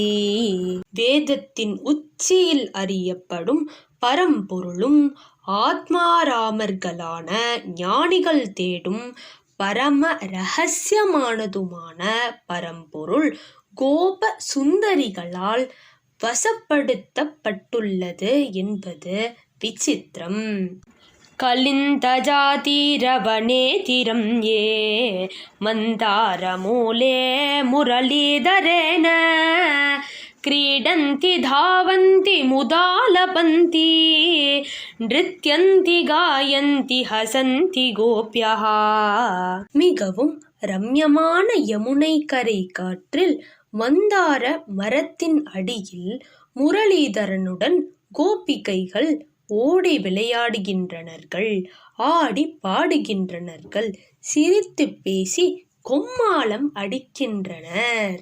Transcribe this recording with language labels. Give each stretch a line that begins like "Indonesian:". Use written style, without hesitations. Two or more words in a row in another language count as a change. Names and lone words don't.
Tamil: வேதத்தின் உச்சியில் அறியப்படும் பரம்பொருளும் ஆத்மாராமர்களான ஞானிகள் தேடும் பரம ரகசியமானதுமான பரம்பொருள் கோப சுந்தரிகளால் வசப்படுத்தப்பட்டுள்ளது என்பது விசித்திரம்.
Sanskrit: कलिन्दजातीरवनेतिरम् ए मन्दारमूले मुरलीधरेण क्रीडन्ति धावन्ति मुदालपन्ति नृत्यन्ति गायन्ति हसन्ति गोप्यः.
Tamil: மிகவும் ரம்யமான யமுனை கரை காற்றில் மந்தார மரத்தின் அடியில் முரளிதரனுடன் கோபிகைகள் ஓடி விளையாடுகின்றனர்கள், ஆடி பாடுகின்றனர்கள், சிரித்து பேசி கொம்மாளம் அடிக்கின்றனர்.